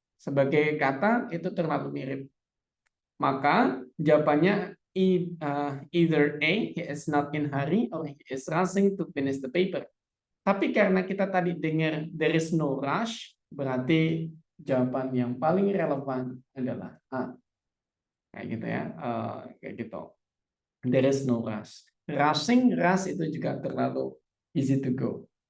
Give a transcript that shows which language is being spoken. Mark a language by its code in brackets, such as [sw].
[id] Sebagai kata itu terlalu mirip. Maka jawabannya [en] either A, he is not in hurry, or he is rushing to finish the paper. [id] Tapi karena kita tadi dengar [en] there is no rush, [id] berarti jawaban yang paling relevan adalah A. Kayak gitu ya, kayak gitu. [en] There is no rush. [id] Rush itu juga terlalu [en] easy to go.